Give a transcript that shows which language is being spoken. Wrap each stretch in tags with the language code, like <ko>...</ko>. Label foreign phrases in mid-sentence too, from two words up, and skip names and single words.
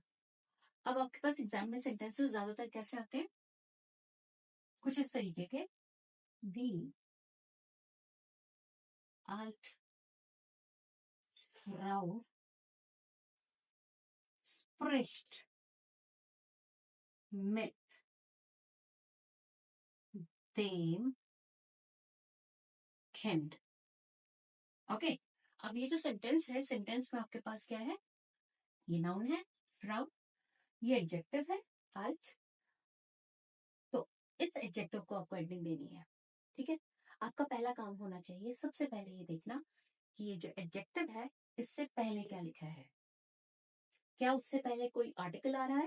<hi>अब आपके पास एग्जाम में सेंटेंसेस ज्यादातर कैसे आते हैं? कुछ इस तरीके के,</hi> <de>die alt Frau spricht mit dem Kind.</de> <hi>ओके। अब ये जो सेंटेंस है, सेंटेंस में आपके पास क्या है? ये नाउन है फ्राउ, ये एडजेक्टिव है आल्ट। तो इस एडजेक्टिव को आपको एंडिंग देनी है। ठीक है। आपका पहला काम होना चाहिए सबसे पहले ये देखना कि ये जो एडजेक्टिव है इससे पहले क्या लिखा है, क्या उससे पहले कोई आर्टिकल आ रहा है?</hi>